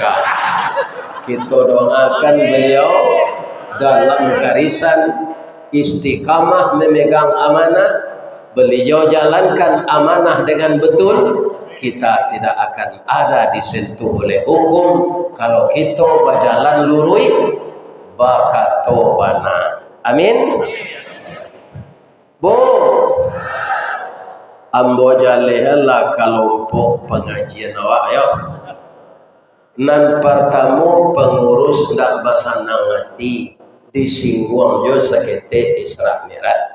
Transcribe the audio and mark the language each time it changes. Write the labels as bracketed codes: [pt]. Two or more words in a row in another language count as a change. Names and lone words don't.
[id] Kita doakan beliau dalam garisan istiqamah memegang amanah. Beliau jalankan amanah dengan betul. Kita tidak akan ada disentuh oleh hukum kalau kita berjalan lurus [min] bakato bana. [id] Amin. [min] Bu, ambo jalelah kelompok pengajian awak yo. Nan pertama pengurus ndak basanang hati disinggung jo sakete Isra Mi'raj.